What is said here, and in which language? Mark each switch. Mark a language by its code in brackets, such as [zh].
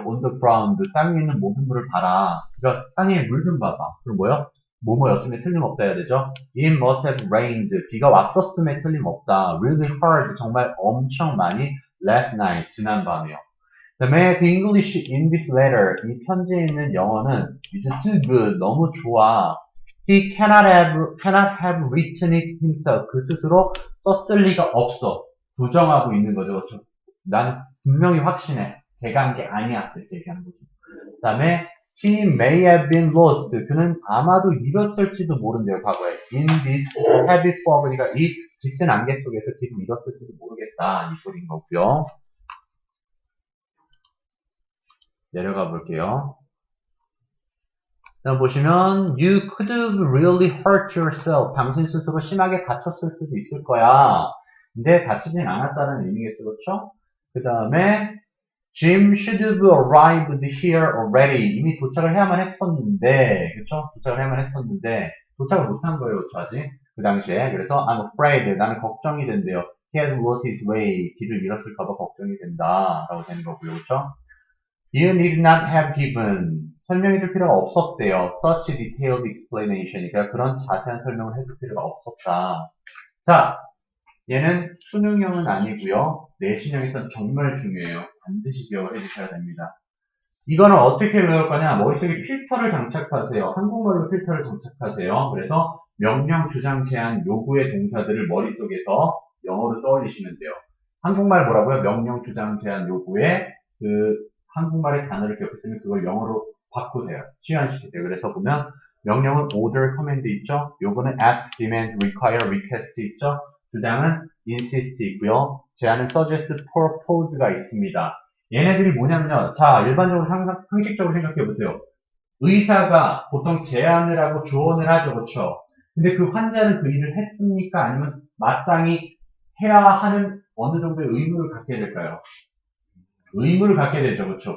[en] on the ground, [ko] 땅에 있는 모든 물을 봐라. 그러니까 땅에 물 좀 봐봐. 그럼 뭐요? 뭐뭐였음에 틀림없다 해야 되죠. [en] It must have rained, [ko] 비가 왔었음에 틀림없다. [en] Really hard, [ko] 정말 엄청 많이 [en] last night, [ko] 지난밤이요. 그 다음에 [en] the English in this letter, [ko] 이 편지에 있는 영어는 [en] is too good, [ko] 너무 좋아. [en] He cannot have written it himself. [ko] 그 스스로 썼을 리가 없어. 부정하고 있는 거죠. 그렇죠? 난 분명히 확신해. 걔가 한 게 아니야. 이렇게 얘기하는 거죠. 그 다음에 [en] he may have been lost. [ko] 그는 아마도 잃었을지도 모른대요. 과거에. [en] In this heavy fog. [ko] 그러니까 이 짙은 안개 속에서 길을 잃었을지도 모르겠다. 이 소리인 거고요. 내려가 볼게요. 다음 보시면 [en] you could have really hurt yourself. [ko] 당신 스스로 심하게 다쳤을 수도 있을 거야. 근데 다치진 않았다는 의미겠죠. 그렇죠? 그 다음에 [en] Jim should have arrived here already. [ko] 이미 도착을 해야만 했었는데, 그쵸? 도착을 해야만 했었는데, 도착을 못한 거예요, 그쵸, 아직? 그 당시에. 그래서 [en] I'm afraid, [ko] 나는 걱정이 된대요. [en] He has lost his way. [ko] 길을 잃었을까봐 걱정이 된다. 라고 되는 거고요. 그렇죠? [en] You need not have given. [ko] 설명해줄 필요가 없었대요. [en] Such detailed explanation. [ko] 그러니까 그런 자세한 설명을 해줄 필요가 없었다. 자, 얘는 수능형은 아니고요. 내신형에선 정말 중요해요. 반드시 기억을 해주셔야 됩니다. 이거는 어떻게 외울 거냐? 머릿속에 필터를 장착하세요. 한국말로 필터를 장착하세요. 그래서 명령, 주장, 제한, 요구의 동사들을 머릿속에서 영어로 떠올리시면 돼요. 한국말 뭐라고요? 명령, 주장, 제한, 요구의 그 한국말의 단어를 기억했으면 그걸 영어로 바꾸세요. 치환시키세요. 그래서 보면 명령은 order, command 있죠? 요거는 ask, demand, require, request 있죠? 주장은 insist 있고요. 제한은 suggest, propose가 있습니다. 얘네들이 뭐냐면요. 자, 일반적으로 상식적으로 생각해보세요. 의사가 보통 제안을 하고 조언을 하죠. 그렇죠? 근데 그 환자는 그 일을 했습니까? 아니면 마땅히 해야 하는 어느 정도의 의무를 갖게 될까요? 의무를 갖게 되죠. 그렇죠?